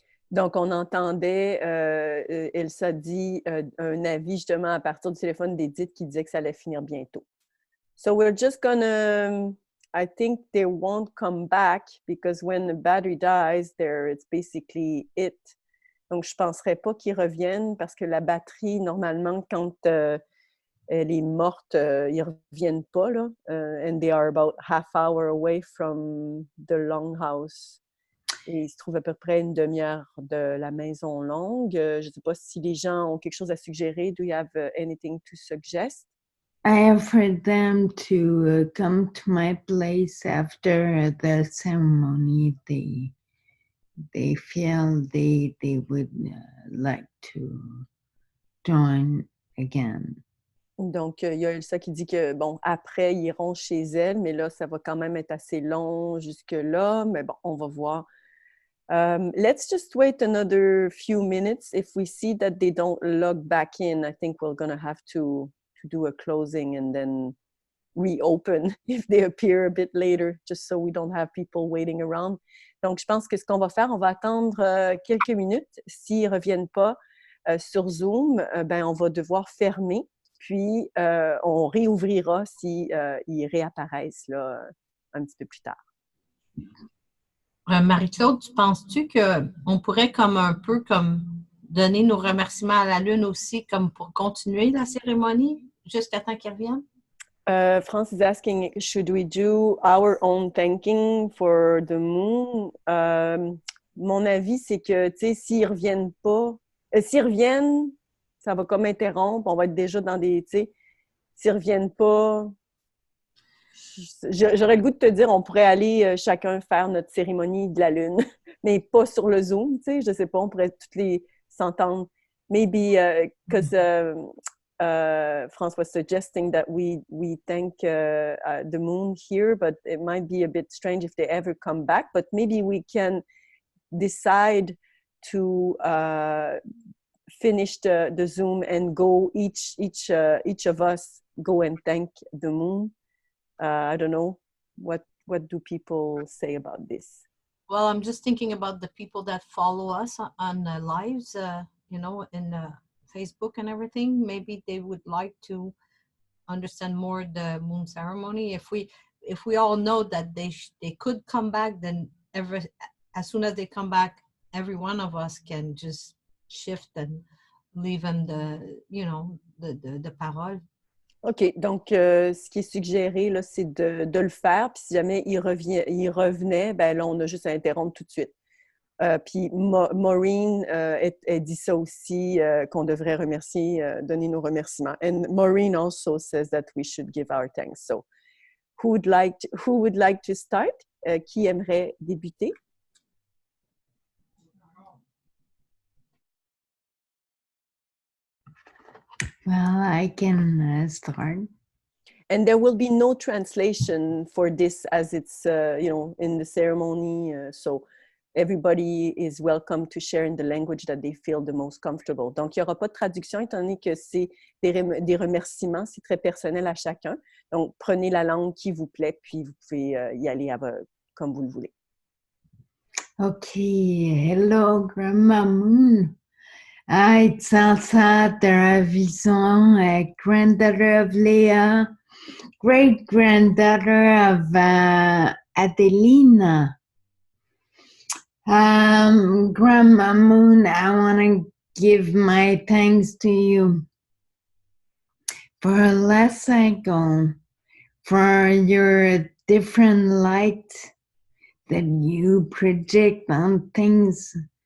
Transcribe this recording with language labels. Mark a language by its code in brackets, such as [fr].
[fr] Donc, on entendait, Elsa dit un avis justement à partir du téléphone d'Edith qui disait que ça allait finir bientôt. [en] So we're just gonna, I think they won't come back because when the battery dies, there it's basically it. [fr] Donc, je ne penserais pas qu'ils reviennent parce que la batterie, normalement, quand elle est morte, ils ne reviennent pas, là. [en] And they are about half hour away from the longhouse. [fr] Et il se trouve à peu près une demi-heure de la maison longue. Je ne sais pas si les gens ont quelque chose à suggérer. [en] Do you have anything to suggest? I offered them to come to my place after the ceremony. They feel they would like to join again. [fr] Donc, il y a Elsa qui dit que, bon, après, ils iront chez elle, mais là, ça va quand même être assez long jusque-là. Mais bon, on va voir. [en] Let's just wait another few minutes. If we see that they don't log back in, I think we're going to have to do a closing and then reopen if they appear a bit later, just so we don't have people waiting around. [fr] Donc, je pense que ce qu'on va faire, on va attendre quelques minutes. S'ils ne reviennent pas sur Zoom, ben, on va devoir fermer, puis on réouvrira si ils réapparaissent là, un petit peu plus tard. Marie-Claude, penses-tu qu'on pourrait comme un peu comme donner nos remerciements à la Lune aussi, comme pour continuer la cérémonie jusqu'à temps qu'ils reviennent? [en] France is asking, should we do our own thanking for the moon? [fr] Mon avis, c'est que, tu sais, s'ils reviennent pas, s'ils reviennent, ça va comme interrompre, on va être déjà dans des, tu sais, s'ils reviennent pas, j'aurais le goût de te dire, on pourrait aller chacun faire notre cérémonie de la Lune, mais pas sur le Zoom, tu sais, je sais pas, on pourrait toutes les s'entendre. [en] Maybe, because France was suggesting that we thank the moon here, but it might be a bit strange if they ever come back. But maybe we can decide to finish the Zoom and go each of us go and thank the moon. I don't know what do people say about this. Well, I'm just thinking about the people that follow us on lives, you know, in Facebook and everything. Maybe they would like to understand more the moon ceremony. If we all know that they could come back, then as soon as they come back, every one of us can just shift and leave them the parole. [fr] OK, donc ce qui est suggéré, là, c'est de le faire, puis si jamais il revenait, ben là, on a juste à interrompre tout de suite. Puis Maureen, elle dit ça aussi, qu'on devrait remercier, donner nos remerciements. [en] And Maureen also says that we should give our thanks. So, who would like to start? [fr] Qui aimerait débuter? [en] Well, I can start. And there will be no translation for this as it's, in the ceremony. So everybody is welcome to share in the language that they feel the most comfortable. [fr] Donc, il n'y aura pas de traduction étant donné que c'est des remerciements, c'est très personnel à chacun. Donc, prenez la langue qui vous plaît, puis vous pouvez y aller comme vous le voulez. [en] Okay, hello, Grandma Moon. It's Elsa Teravision, granddaughter of Leah, great-granddaughter of Adelina. Grandma Moon, I want to give my thanks to you for last cycle, for your different light that you project on things.